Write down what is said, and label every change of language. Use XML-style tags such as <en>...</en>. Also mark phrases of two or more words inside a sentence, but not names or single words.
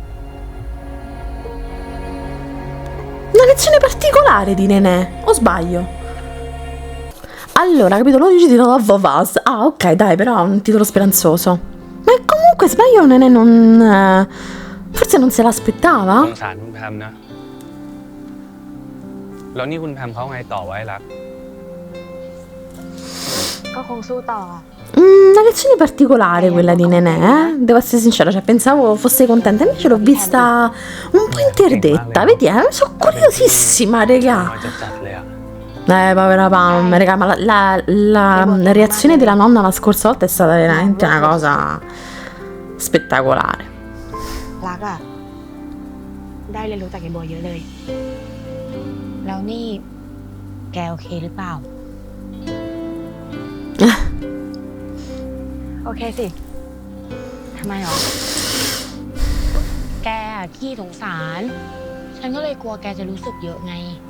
<it>Una lezione particolare di Nenè, o sbaglio? Allora, capitolo 11 titolo Love of Us. Ah, ok, dai, però è un titolo speranzoso. Ma comunque sbaglio Nenè non... Forse non se</it> <th>ส</th> <it>l'aspettava?</it> <th>งสารคุณแพมนะ แล้วนี่คุณแพมเขาไงต่อไว้รัก ก็คงสู้ต่อ</th> <it>Una lezione particolare quella di Nenè, eh? Devo essere sincera, cioè pensavo fosse contenta, invece l'ho vista un po' interdetta. Vedi, sono curiosissima,</it> <th>น้</th> <it>regà.</it> <th>อยจะจัดเลยอะ</th> <it>Povera Pam, raga, ma la reazione della nonna la scorsa volta è stata veramente una cosa spettacolare.</it> <th>รักอ่ะ ได้เรียนรู้จากไอ้โบเยอะเลย แล้วนี่แกโอเคหรือเปล่า โอเคสิ ทำไมหรอ แกอะขี้สงสาร ฉันก็เลยกลัวแกจะรู้สึกเยอะไง</th>